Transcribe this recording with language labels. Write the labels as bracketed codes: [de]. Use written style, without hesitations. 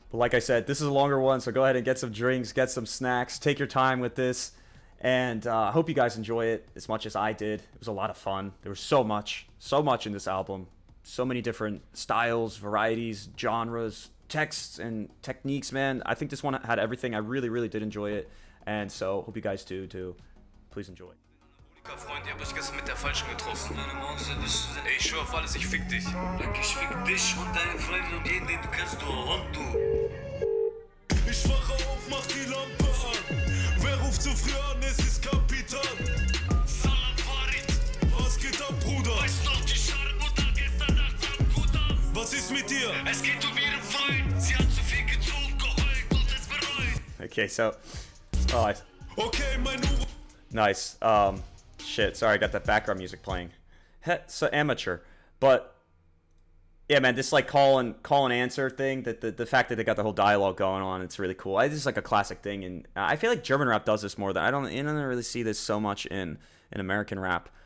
[en] But like I said, this is a longer one, so go ahead and get some drinks, get some snacks, take your time with this, and I hope you guys enjoy it as much as I did. It was a lot of fun. There was so much in this album, so many different styles, varieties, genres, texts, and techniques, man. I think this one had everything. I really did enjoy it, and so hope you guys do too. Please enjoy. [de] Freund, ihr habt euch gestern mit der Falschen getroffen. Ey, ich schwör auf alles, ich fick dich. Ich fick dich und deine Freunde und jeden, den du kennst, du Hund, du. Ich wache auf, mach die Lampe an. Wer ruft so früh an? Es ist Kapitan. Salam Farid. Was geht ab, Bruder? Weißt noch, die Scharmutter gestern Nacht sah gut aus. Was ist mit dir? Es geht um ihren Freund. Sie hat zu viel getrunken, geheult und es bereut. Okay, so, oh, Okay, mein Uhr. [en] nice. Shit, sorry, I got that background music playing. So amateur, but yeah, man, this like call and answer thing, that the fact that they got the whole dialogue going on, it's really cool. This is like a classic thing, and I feel like German rap does this more than I don't really see this so much in American rap.